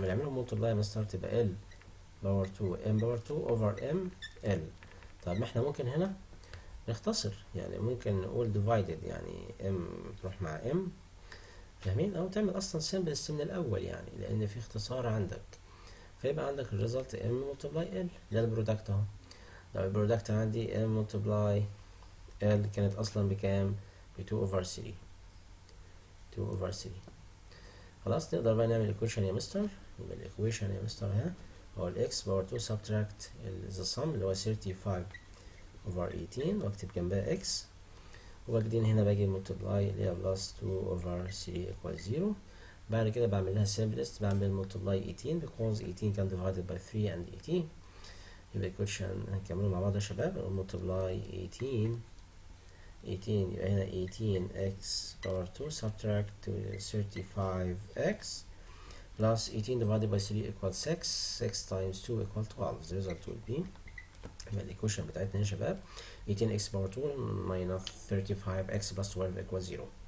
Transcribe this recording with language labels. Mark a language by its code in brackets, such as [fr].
[ar] لما نعملهم ملتبلاي يا مستر تبقى L باور 2 M باور 2 over M L. طيب ما احنا ممكن هنا نختصر، يعني ممكن نقول divided، يعني M تروح مع M، فاهمين؟ او تعمل اصلا simplest من الاول يعني، لان في اختصار عندك. فيبقى عندك الريزلت M multiply L. ده البرودكت اهو. لو البرودكت عندي M multiply L كانت اصلا بكام؟ ب 2 over 3. 2 over 3. خلاص نقدر بقى نعمل equation يا مستر. يبقى الايكويشن يا مستر ها هو الاكس باور 2 subtract [en] the sum [ar] اللي هو 35 over 18 واكتب جنبها اكس، وبعدين هنا باجي multiply اللي هي بلس 2 over 3 equals 0. بعد كده بعمل لها simplest، بعمل multiply 18 because 18 كان divided by 3 and 18. يبقى equation هنكمله مع بعض يا شباب. [en] multiply 18 [ar] يبقى هنا [en] 18x power 2 subtract 35x plus 18 divided by 3 equals 6. 6 times 2 equals 12. The result will be، [ar] يبقى الايكويشن بتاعتنا يا شباب [en] 18x power 2 minus 35x plus 12 equals 0.